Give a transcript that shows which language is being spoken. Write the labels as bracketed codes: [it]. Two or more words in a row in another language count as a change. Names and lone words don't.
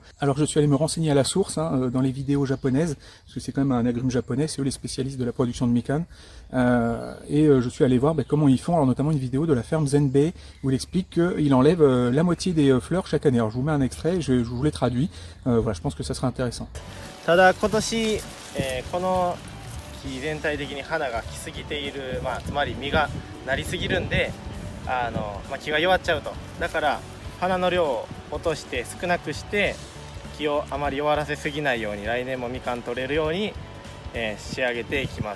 [fr] Alors je suis allé me renseigner à la source, hein, dans les vidéos japonaises, parce que c'est quand même un agrume japonais, c'est eux les spécialistes de la production de mikan. Je suis allé voir comment ils font, alors notamment une vidéo de la ferme Zenbei où il explique qu'il enlève la moitié des fleurs chaque année. Alors je vous mets un extrait, je vous l'ai traduit. Voilà, je pense que ça sera intéressant. [ja] ただ今年、この木全体的に花が来すぎている、つまり実がなりすぎるんで、木が弱っちゃうと。だから花の量を落として少なくして木をあまり弱らせすぎないように来年もみかん取れるように、仕上げていきます。